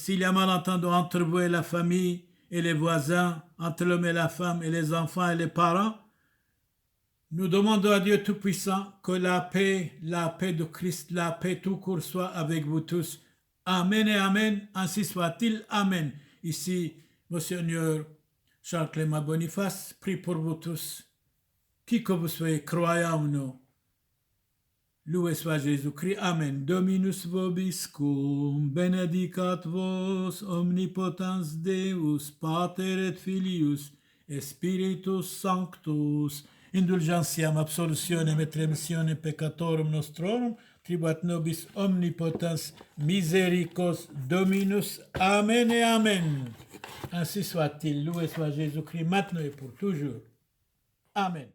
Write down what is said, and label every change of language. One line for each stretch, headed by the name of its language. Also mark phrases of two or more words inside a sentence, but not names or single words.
French: S'il y a malentendu entre vous et la famille et les voisins, entre l'homme et la femme et les enfants et les parents, nous demandons à Dieu Tout-Puissant que la paix de Christ, la paix tout court soit avec vous tous. Amen et Amen, ainsi soit-il. Amen. Ici, Monseigneur Charles-Clément Boniface, prie pour vous tous. Qui que vous soyez, croyants ou non. Loué soit Jésus-Christ. Amen.
Latin: Dominus vobiscum, benedicat vos, omnipotens Deus, Pater et Filius, et Spiritus Sanctus, indulgentiam absolutionem et remissionem peccatorum nostrorum, tribuat nobis omnipotens misericors Dominus.
French: Amen et Amen. Ainsi soit-il. Loué soit Jésus-Christ, maintenant et pour toujours. Amen.